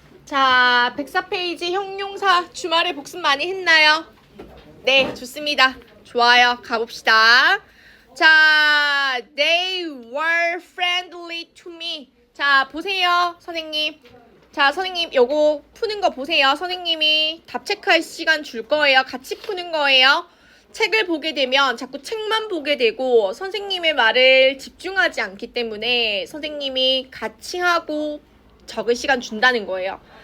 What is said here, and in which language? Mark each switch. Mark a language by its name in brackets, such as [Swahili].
[Korean] 자, 104페이지 형용사 주말에 복습 많이 했나요? 네, 좋습니다. 좋아요. 가봅시다. [English] 자, they were friendly to me. [Korean] 자, 보세요, 선생님. 자, 선생님 요거 푸는 거 보세요. 선생님이 답 체크할 시간 줄 거예요. 같이 푸는 거예요. 책을 보게 되면 자꾸 책만 보게 되고 선생님의 말을 집중하지 않기 때문에 선생님이 같이 하고 적을 시간 준다는 거예요.